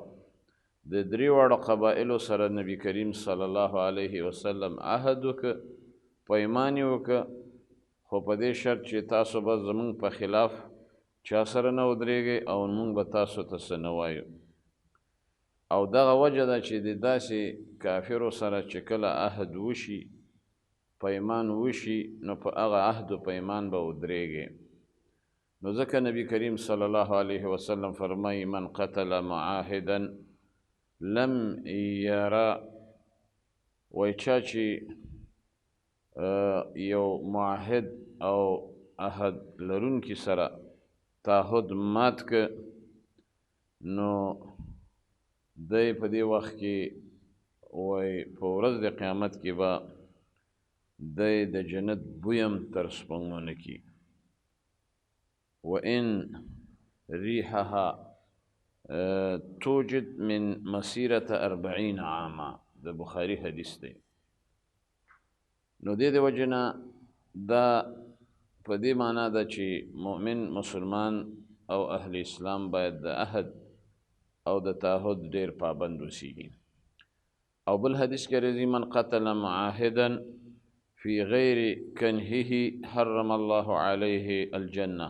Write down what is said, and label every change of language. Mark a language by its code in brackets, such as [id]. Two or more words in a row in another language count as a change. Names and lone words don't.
[ps] د درې واړو قبایلو سره نبی کریم [ar] صلی الله علیه وسلم [ps] عهد وکړه، پیمان یې وکړه، خو په دې شرط چې تاسو به زموږ په خلاف چا سره نه ودرېږئ او موږ به تاسو ته څه نه وایو. او دغه وجه ده چې د داسې کافرو سره چې کله عهد وشي پیمان وشي نو په هغه عهد و پیمان به ودرېږي. نو ځکه نبی کریم [ar] صلی الله علیه وسلم [ps] فرمایي [ar] من قتل معاهدا لم یرا، [ps] وایي چا چې یو معاهد او عهد لرونکي سره تعهد مات که نو دی په دې وخت کې وایي په ورځ د قیامت کې به دی د جنت بوی هم تر سپوږمۍ نه کي. [ar] وإن ريحها توجد من مسيرة 40 عاما. [ps] د بخاري حدیث دی. نو دې وجې نه دا په دې معنا ده چې مؤمن مسلمان او اهل اسلام باید د عهد او د تعهد ډېر پابند اوسیږي. او بل حدیث کې راځي [ar] من قتل معاهدا فی غیر کنهه حرم الله علیه الجنه.